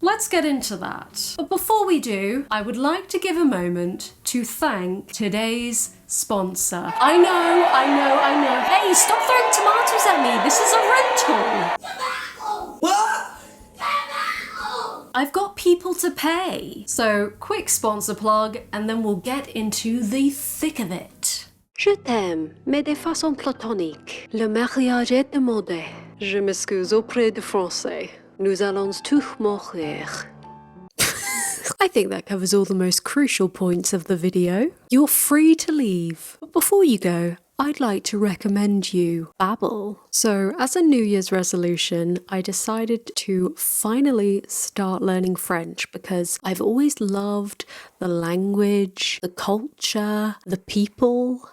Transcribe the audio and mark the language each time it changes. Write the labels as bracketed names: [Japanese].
[English] Let's get into that. But before we do, I would like to give a moment to thank today's sponsor. I know. Hey, stop throwing tomatoes at me. This is a rental. What? I've got people to pay. So quick sponsor plug and then we'll get into the thick of it. [French] Je t'aime, mais de façon platonique. Le mariage est demandé. Je m'excuse auprès du français. Nous allons tous mourir. [English] I think that covers all the most crucial points of the video. You're free to leave. But before you go, I'd like to recommend you Babbel. So as a New Year's resolution, I decided to finally start learning French because I've always loved the language, the culture, the people.